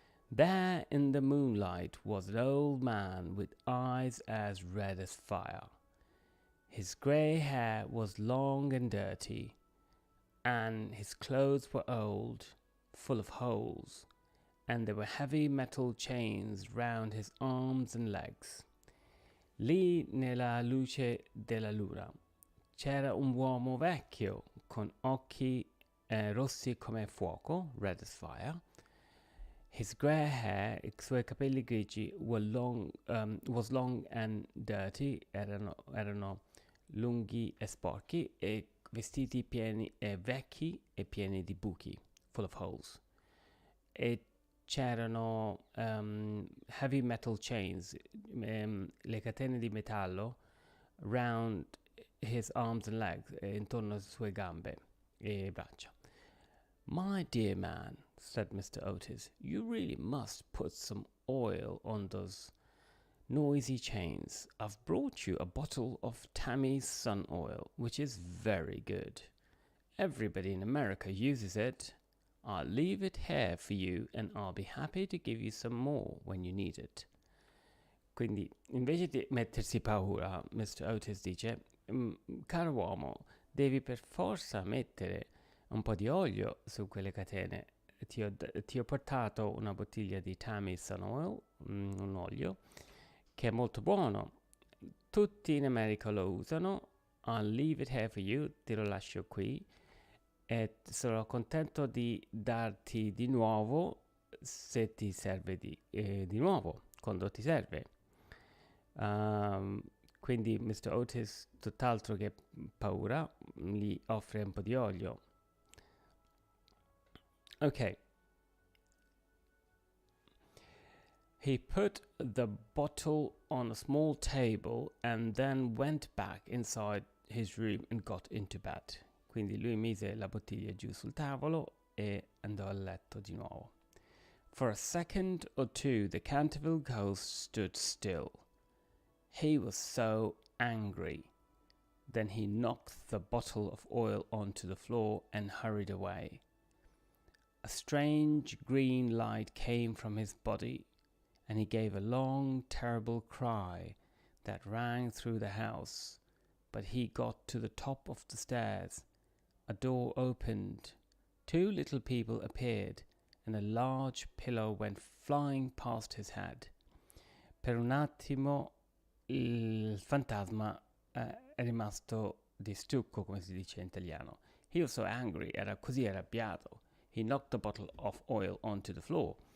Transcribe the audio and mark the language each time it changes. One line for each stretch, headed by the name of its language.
English: There in the moonlight was an old man with eyes as red as fire. His grey hair was long and dirty, and his clothes were old, full of holes, and there were heavy metal chains round his arms and legs.
Italian: Lì nella luce della luna c'era un uomo vecchio con occhi rossi come fuoco,
English: red as fire. His grey hair,
Italian: I suoi capelli grigi,
English: was long and dirty,
Italian: erano lunghi e sporchi, e vestiti pieni e vecchi e pieni di buchi,
English: full of holes.
Italian: E c'erano
English: heavy metal chains,
Italian: le catene di metallo,
English: round his arms and legs,
Italian: intorno alle sue gambe e braccia.
English: My dear man, said Mr. Otis, you really must put some oil on those noisy chains. I've brought you a bottle of Tammy's Sun Oil, which is very good. Everybody in America uses it. I'll leave it here for you and I'll be happy to give you some more when you need it.
Italian: Quindi, invece di mettersi paura, Mr. Otis dice, caro uomo, devi per forza mettere un po' di olio su quelle catene. Ti ho portato una bottiglia di Tammy's Sun Oil, un olio, che è molto buono. Tutti in America lo usano.
English: I'll leave it here for you,
Italian: te lo lascio qui. E sono contento di darti di nuovo se ti serve di nuovo, quando ti serve. Quindi Mr. Otis, tutt'altro che paura, gli offre un po' di olio.
English: Okay. He put the bottle on a small table and then went back inside his room and got into bed.
Italian: Quindi lui mise la bottiglia giù sul tavolo e andò a letto di nuovo.
English: For a second or two, the Canterville ghost stood still. He was so angry. Then he knocked the bottle of oil onto the floor and hurried away. A strange green light came from his body, and he gave a long, terrible cry that rang through the house. But he got to the top of the stairs. A door opened. Two little people appeared, and a large pillow went flying past his head.
Italian: Per un attimo il fantasma è rimasto di stucco, come si dice in italiano.
English: He was so angry,
Italian: era così arrabbiato.
English: He knocked the bottle of oil onto the floor.